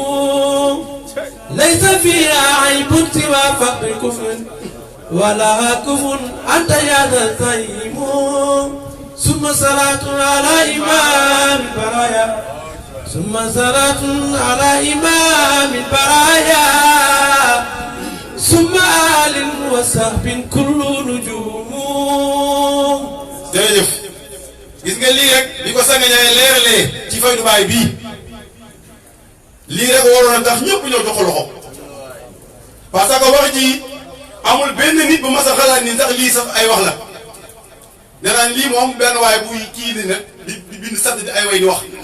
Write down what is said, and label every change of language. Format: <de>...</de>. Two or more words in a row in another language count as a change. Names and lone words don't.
<ar>ليس فيها عيب سوى فقر كفر ولا كفر أنت يا ذا الزعيم ثم صلاة على إمام البرايا ثم صلاة على إمام البرايا ثم آل وصحب كل نجوم</ar> <wo>jërëjëf gis nga lii rek bi ko sanga ñaay leeralee ci Faydu Baay bii lii rek waroon a tax ñëpp ñëw jox ko loxo</wo> <fr>parce que</fr> <wo>wax ji amul benn nit bu mas a xalaat ni sax lii sax ay wax la danaan lii moom benn waaye buy kii ni nag di bind sadd di ay way di wax</wo>